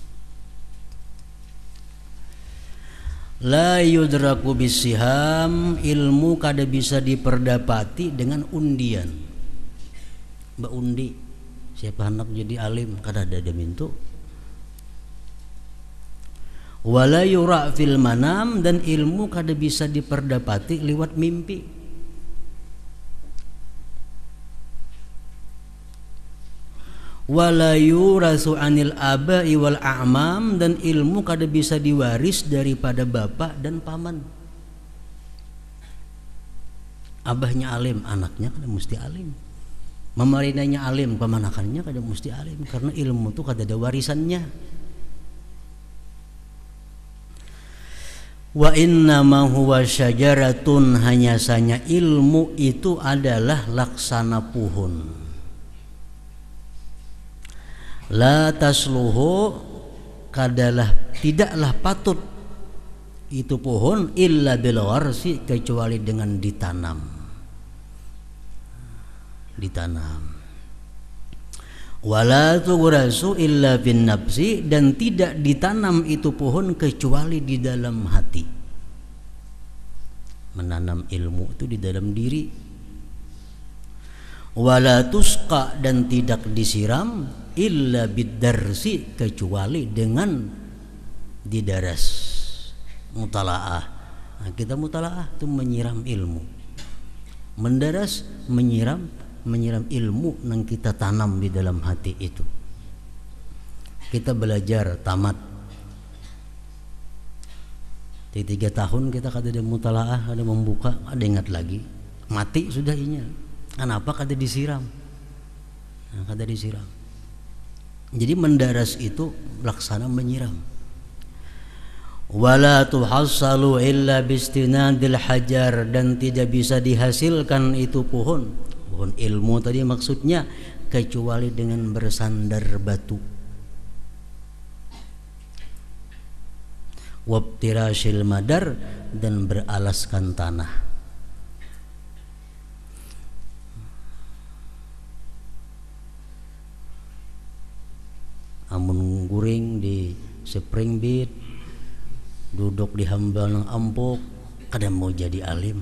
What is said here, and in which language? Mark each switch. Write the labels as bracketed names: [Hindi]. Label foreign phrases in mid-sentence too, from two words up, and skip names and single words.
[Arabic] لا يدرك بسهام, [Banjar] ilmu kada bisa diperdapati dengan undian. Mbak undi siapa hendak jadi alim kada ada mintu. [Arabic] ولا يرى في المنام, [Banjar] dan ilmu kada bisa diperdapati lewat mimpi. [Arabic] ولا يورث عن الآباء والأعمام, [Banjar] dan ilmu kada bisa diwaris daripada bapak dan paman. Abahnya alim, anaknya kada mesti alim. Mamarinanya alim, pemanakannya kada mesti alim, karena ilmu itu kada ada warisannya. [Arabic] وإنما هو شجرة, [Banjar] hanya saja ilmu itu adalah laksana pohon. [Arabic] لا تصلح, [Banjar] tidaklah patut itu pohon [Arabic] إلا بالغرس, [Banjar] kecuali dengan ditanam. [Arabic] ولا تغرس إلا بالنفس, [Banjar] dan tidak ditanam itu pohon kecuali di dalam hati. Menanam ilmu itu di dalam diri. [Arabic] ولا تسقى, [Banjar] dan tidak disiram [Arabic] إلا بالدرس, [Banjar] kecuali dengan didaras, mutalaah. Nah, kita mutalaah itu menyiram ilmu, mendaras, menyiram ilmu yang kita tanam di dalam hati itu. Kita belajar tamat di 3 tahun kita kada ada mutalaah, kada membuka, ada ingat lagi, mati sudah inya. Kenapa kada disiram? Nah, kada disiram. Jadi mendaras itu laksana menyiram. [Arabic] ولا تحصل إلا باستناد الحجر, [Banjar] dan tidak bisa dihasilkan itu pohon Pohon ilmu tadi maksudnya kecuali dengan bersandar batu. [Arabic] وافتراش المدر, [Banjar] dan beralaskan tanah. Amun guring di [English] spring bed, [Banjar] duduk di hambal nang ampuk, kadang mau jadi alim.